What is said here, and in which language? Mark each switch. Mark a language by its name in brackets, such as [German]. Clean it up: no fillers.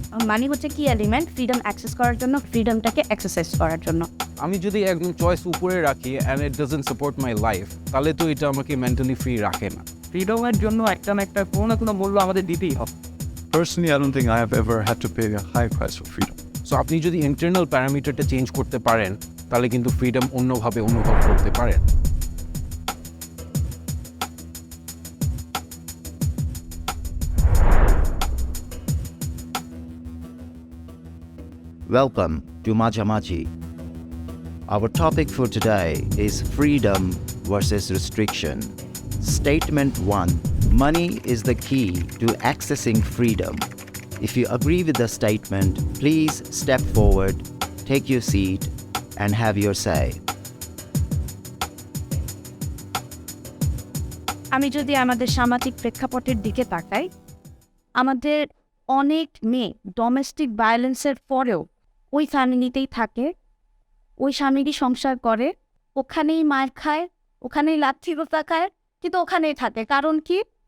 [Bangla] মানি হচ্ছে কি element freedom access করার জন্য, ফ্রিডমটাকে এক্সারসাইজ করার জন্য। আমি যদি একদম চয়েস উপরে রাখি [English] and it doesn't support my life, [Bangla] তাহলে তো এটা আমাকে মেন্টালি ফ্রি রাখে না। ফ্রিডমের জন্য একটা না একটা কোনো না কোনো মূল্য আমাদের দিতেই হবে। [English] Personally, I don't think I have ever had to pay a high price for freedom. [Bangla] So আপনি যদি ইন্টারনাল প্যারামিটারটা চেঞ্জ করতে পারেন, তাহলে কিন্তু ফ্রিডম অন্যভাবে অনুভব করতে পারেন। [English] Welcome to MajhaMajhi. Our topic for today is freedom versus restriction. Statement 1. Money is the key to accessing freedom. If you agree with the statement, please step forward, take your seat, and have your say. [Bangla] আমি যদি আমাদের সামাজিক প্রেক্ষাপটের দিকে তাকাই, আমাদের অনেক মেয়ে ডোমেস্টিক ভায়োলেন্সের পরেও ওই ফ্যামিলিতেই থাকে, ওই স্বামীরই সংসার করে, ওখানেই মার খায়, ওখানেই লাথি গোতা খায়, কিন্তু ওখানেই থাকে। কারণ কি?